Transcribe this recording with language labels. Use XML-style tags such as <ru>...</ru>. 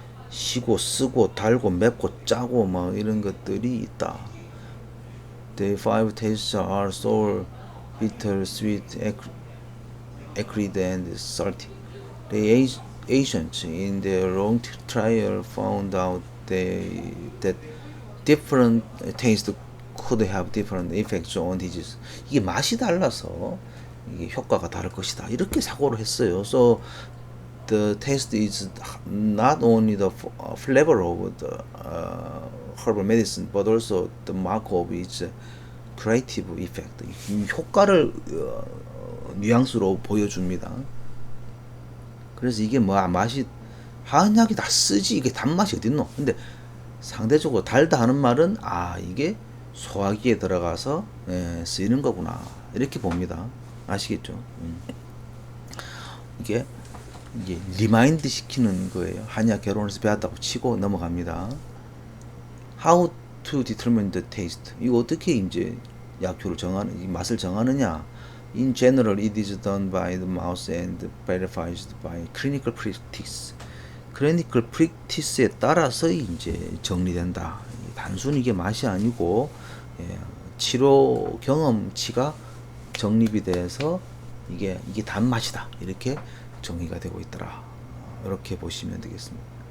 <ko>시고 쓰고 달고 맵고 짜고 막 이런 것들이 있다.</ko> <en>The 5 tastes are sour, bitter, sweet, acrid, and salty. The ancients in their long trial found out that different tastes could have different effects on disease.</en> <ko>이게 맛이 달라서 이게 효과가 다를 것이다. 이렇게 사고를 했어요.</ko> <en>So the taste is not only the flavor of the herbal medicine, but also the mark of its creative effect.</en> <ko>이 효과를 뉘앙스로 보여줍니다. 그래서 이게 뭐 맛이 한약이 다 쓰지 이게 단맛이 어딨노? 근데 상대적으로 달다 하는 말은 이게 소화기에 들어가서 쓰이는 거구나 이렇게 봅니다. 아시겠죠? 이게 리마인드 시키는 거예요. 한의학 개론에서 배웠다고 치고 넘어갑니다.</ko> <en>How to determine the taste.</en> <ko>이거 어떻게 이제 약효를 정하는, 이 맛을 정하느냐?</ko> <en>In general, it is done by the mouth and verified by clinical practice.</en> <ko>clinical practice에 따라서 이제 정리된다. 단순히 이게 맛이 아니고 치료 경험치가 정립이 돼서 이게 단맛이다. 이렇게 정의가 되고 있더라. 이렇게 보시면 되겠습니다.</ko>